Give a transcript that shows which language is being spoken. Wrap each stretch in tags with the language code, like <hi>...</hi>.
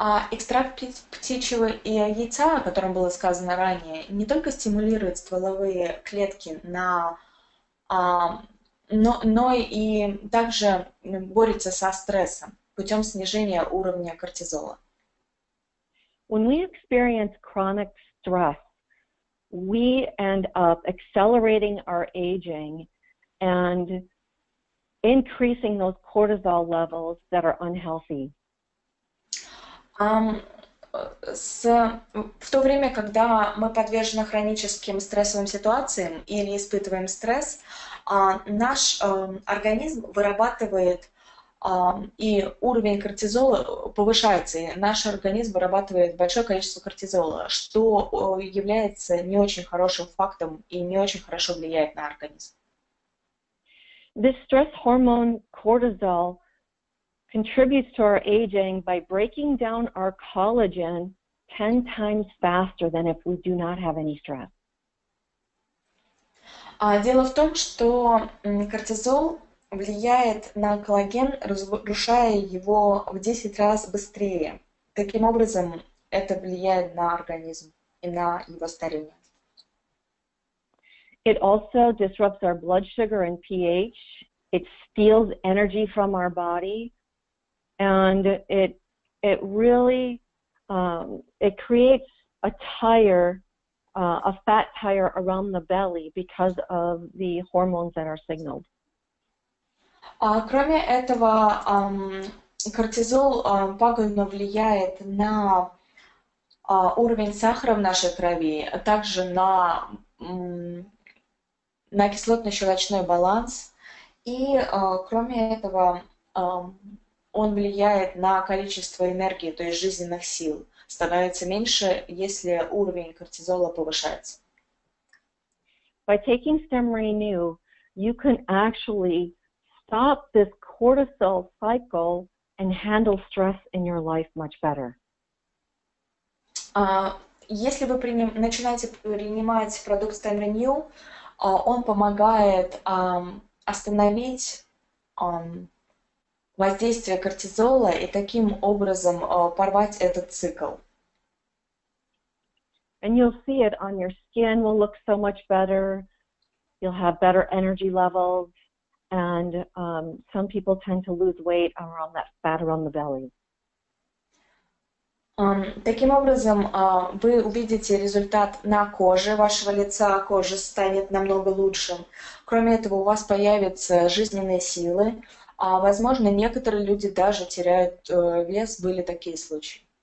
<ru>Экстракт птичьего яйца, о котором было сказано ранее, не только стимулирует стволовые клетки, но и также борется со стрессом путем снижения уровня кортизола.</ru> <en>When we experience chronic stress, we end up accelerating our aging and increasing those cortisol levels that are unhealthy.</en> <ru>В то время, когда мы подвержены хроническим стрессовым ситуациям или испытываем стресс, наш организм вырабатывает, и уровень кортизола повышается, и наш организм вырабатывает большое количество кортизола, что является не очень хорошим фактом и не очень хорошо влияет на организм.</ru> <en>This stress hormone cortisol contributes to our aging by breaking down our collagen 10 times faster than if we do not have any stress.</en> <ru>Дело в том, что кортизол влияет на коллаген, разрушая его в 10 раз быстрее. Таким образом, это влияет на организм и на его старение.</ru> <en>It also disrupts our blood sugar and pH. It steals energy from our body, and it really it creates a tire, a fat tire around the belly because of the hormones that are signaled.</en> <ru>Кроме этого, кортизол пагубно влияет на уровень сахара в нашей крови, а также на кислотно-щелочной баланс. И кроме этого, он влияет на количество энергии, то есть жизненных сил. Становится меньше, если уровень кортизола повышается.</ru> <en>By taking StemRenu, you can actually stop this cortisol cycle and handle stress in your life much better.</en> <ru>Если вы начинаете принимать продукт StemRenu, он помогает остановить воздействие кортизола и таким образом порвать этот цикл.</ru> <en>And you'll see it on your skin will look so much better. You'll have better energy levels, and some people tend to lose weight around that fat around the belly.</en> <ru>Таким образом, вы увидите результат на коже вашего лица, кожа станет намного лучше. Кроме этого, у вас появятся жизненные силы, а, возможно, некоторые люди даже теряют вес, были такие случаи.</ru>